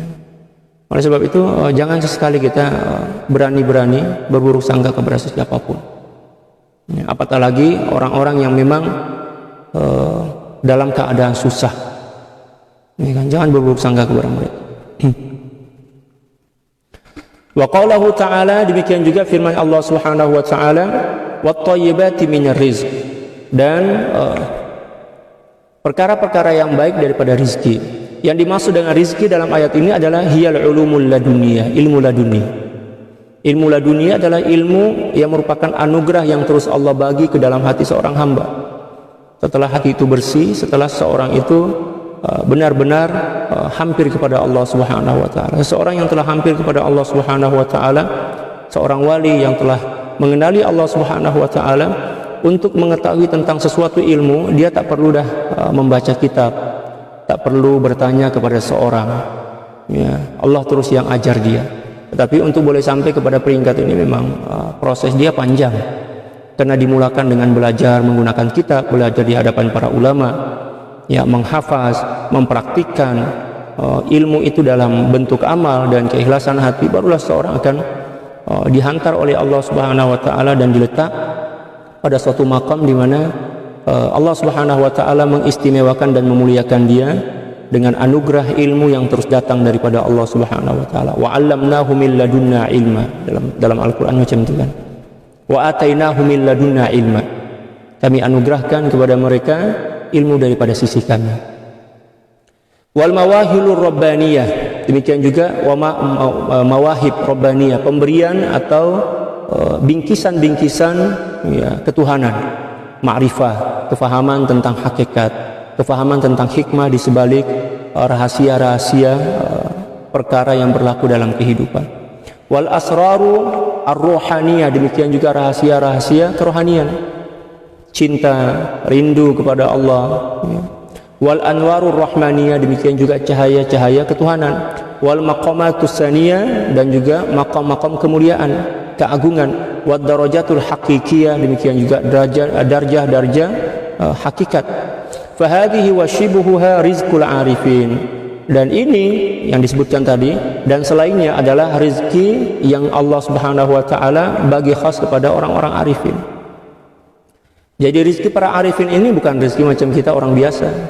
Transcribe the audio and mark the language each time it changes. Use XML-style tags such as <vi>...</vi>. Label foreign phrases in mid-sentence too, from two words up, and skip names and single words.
<ms>Oleh sebab itu jangan sesekali kita berani-berani berburuk sangka kepada siapapun. Ya, apatah lagi orang-orang yang memang dalam keadaan susah. Ya, kan? Jangan berburuk sangka kepada mereka.</ms> <ar>وقوله تعالى,</ar> <ms>demikian juga firman Allah</ms> <ar>سبحانه وتعالى, والطيبات من الرزق,</ar> <ms>dan perkara-perkara yang baik daripada rizki. Yang dimaksud dengan rizki dalam ayat ini adalah</ms> <ar>هي العلوم اللدنية,</ar> <ms>ilmu laduni. Ilmu laduni adalah ilmu yang merupakan anugerah yang terus Allah bagi ke dalam hati seorang hamba. Setelah hati itu bersih, setelah seorang itu benar-benar hampir kepada Allah</ms> <ar>سبحانه وتعالى.</ar> <ms>Seorang yang telah hampir kepada Allah</ms> <ar>سبحانه وتعالى,</ar> <ms>seorang wali yang telah mengenali Allah</ms> <ar>سبحانه وتعالى,</ar> <ms>untuk mengetahui tentang sesuatu ilmu, dia tak perlu dah membaca kitab, tak perlu bertanya kepada seorang. Ya, Allah terus yang ajar dia. Tetapi untuk boleh sampai kepada peringkat ini memang proses dia panjang. Karena dimulakan dengan belajar menggunakan kitab, belajar di hadapan para ulama, ya, menghafaz, mempraktikkan ilmu itu dalam bentuk amal dan keikhlasan hati, barulah seorang akan dihantar oleh Allah</ms> <ar>سبحانه وتعالى</ar> <ms>dan diletak pada suatu makam di mana Allah</ms> <ar>سبحانه وتعالى</ar> <ms>mengistimewakan dan memuliakan dia dengan anugerah ilmu yang terus datang daripada Allah</ms> <ar>سبحانه وتعالى. وعلمناه من لدنا علما,</ar> <ms>dalam Al-Qur'an macam itu kan.</ms> <ar>وآتيناه من لدنا علما.</ar> <ms>Kami anugerahkan kepada mereka ilmu daripada sisi kami.</ms> <ar>والمواهب الربانية,</ar> <ms>demikian juga</ms> <ar>مواهب ربانية,</ar> <ms>pemberian atau bingkisan-bingkisan, ya, ketuhanan, ma'rifah, kefahaman tentang hakikat, kefahaman tentang hikmah di sebalik rahasia-rahasia perkara yang berlaku dalam kehidupan.</ms> <ar>والأسرار الروحانية,</ar> <ms>demikian juga rahasia-rahasia kerohanian, cinta, rindu kepada Allah, ya.</ms> <ar>والأنوار الرحمانية,</ar> <ms>demikian juga cahaya-cahaya ketuhanan.</ms> <ar>والمقامات السنية,</ar> <ms>dan juga maqam-maqam kemuliaan, keagungan.</ms> <ar>والدرجات الحقيقية,</ar> <ms>demikian juga darjah-darjah hakikat.</ms> <ar>فهذه وشبهها رزق العارفين,</ar> <ms>dan ini yang disebutkan tadi dan selainnya adalah rezeki yang Allah</ms> <ar>سبحانه وتعالى</ar> <ms>bagi khas kepada orang-orang arifin. Jadi rezeki para arifin ini bukan rezeki macam kita orang biasa.</ms>